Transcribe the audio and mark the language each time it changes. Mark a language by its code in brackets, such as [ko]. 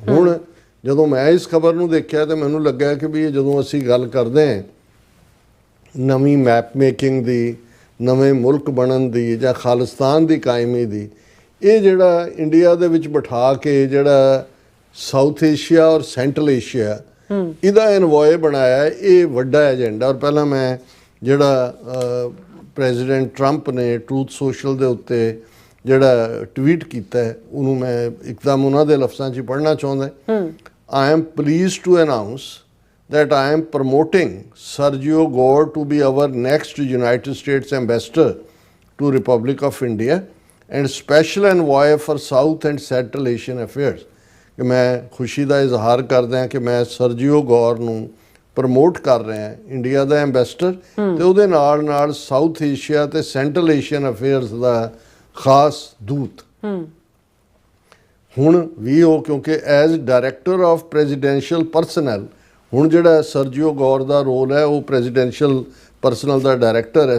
[pa] ਹੁਣ ਜਦੋਂ ਮੈਂ ਇਸ ਖਬਰ ਨੂੰ ਦੇਖਿਆ ਤਾਂ ਮੈਨੂੰ ਲੱਗਾ ਕਿ ਵੀ ਜਦੋਂ ਅਸੀਂ ਗੱਲ ਕਰਦੇ ਹਾਂ ਨਵੀਂ ਮੈਪ ਮੇਕਿੰਗ ਦੀ, ਨਵੇਂ ਮੁਲਕ ਬਣਨ ਦੀ ਜਾਂ ਖਾਲਿਸਤਾਨ ਦੀ ਕਾਇਮੀ ਦੀ, ਇਹ ਜਿਹੜਾ ਇੰਡੀਆ ਦੇ ਵਿੱਚ ਬਿਠਾ ਕੇ ਜਿਹੜਾ ਸਾਊਥ ਏਸ਼ੀਆ ਔਰ ਸੈਂਟਰਲ ਏਸ਼ੀਆ ਇਹਦਾ ਐਨਵਾਏ ਬਣਾਇਆ, ਇਹ ਵੱਡਾ ਏਜੰਡਾ। ਔਰ ਪਹਿਲਾਂ ਮੈਂ ਜਿਹੜਾ ਪ੍ਰੈਜ਼ੀਡੈਂਟ ਟਰੰਪ ਨੇ ਟਰੂਥ ਸੋਸ਼ਲ ਦੇ ਉੱਤੇ ਜਿਹੜਾ ਟਵੀਟ ਕੀਤਾ ਹੈ, ਉਹਨੂੰ ਮੈਂ ਇੱਕਦਮ ਉਹਨਾਂ ਦੇ ਲਫ਼ਜ਼ਾਂ 'ਚ ਪੜ੍ਹਨਾ ਚਾਹੁੰਦਾ। [en] I am pleased to announce that I am promoting Sergio Gore to be our next United States ambassador to Republic of India and special envoy for South and Central Asian affairs। [pa] ਕਿ ਮੈਂ ਖੁਸ਼ੀ ਦਾ ਇਜ਼ਹਾਰ ਕਰਦਾ ਹਾਂ ਕਿ ਮੈਂ ਸਰਜੀਓ ਗੌਰ ਨੂੰ ਪ੍ਰਮੋਟ ਕਰ ਰਿਹਾ ਇੰਡੀਆ ਦਾ ਐਂਬੈਸਡਰ, ਤੇ ਉਹਦੇ ਨਾਲ ਨਾਲ ਸਾਊਥ ਏਸ਼ੀਆ ਤੇ ਸੈਂਟਰਲ ਏਸ਼ੀਅਨ ਅਫੇਅਰਸ ਦਾ ਖਾਸ ਦੂਤ। ਹੁਣ ਵੀ ਉਹ, ਕਿਉਂਕਿ as director of presidential personal, ਹੁਣ ਜਿਹੜਾ ਸਰਜੀਓ ਗੌਰ ਦਾ ਰੋਲ ਹੈ ਉਹ ਪ੍ਰੈਜ਼ੀਡੈਂਸ਼ੀਅਲ ਪਰਸਨਲ ਦਾ ਡਾਇਰੈਕਟਰ ਹੈ।